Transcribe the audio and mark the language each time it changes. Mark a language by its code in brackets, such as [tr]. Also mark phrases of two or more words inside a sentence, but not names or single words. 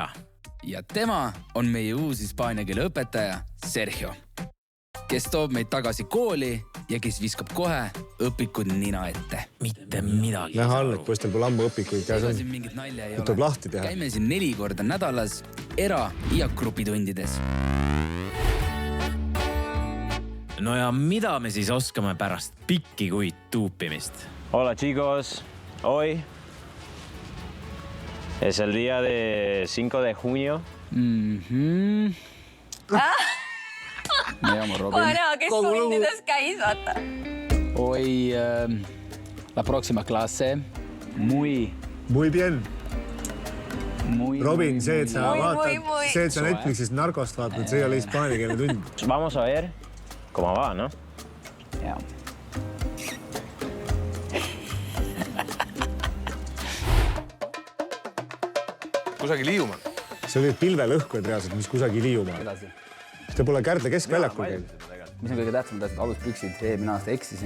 [et] Ja tema on meie uus hispaania keele õpetaja Sergio, kes toob meid tagasi kooli ja kes viskab kohe õpikud nina ette. Mitte midagi. Näha all, et poistel pole ammu õpikuid käes on. Mingit nalja ei ole. Tuleb lahti teha. Käime siin 4 korda nädalas era- ja grupitundides. No ja mida me siis oskame pärast pikki kuid tuupimist? [es] Hola chicos, hoy es el día de 5 de junio. Me llamo Robin. [et] Ma näha, kes tundides käis, vaata. [es] Hoy la próxima clase muy bien. [et] Robin, see, et sa vaatad, see, et sa Netflixist narkost vaatad, see oli hispaania keele tund. [es] Vamos a ver cómo va, ¿no? [et] Ja. Kusagil Hiiumaal. See oli pilvelõhku, et reaalselt, mis kusagil Hiiumaal. Te pole Kärdla keskväljakul käinud. Mis on kõige tähtsam, et aluspüksid, eelmine aasta eksisin.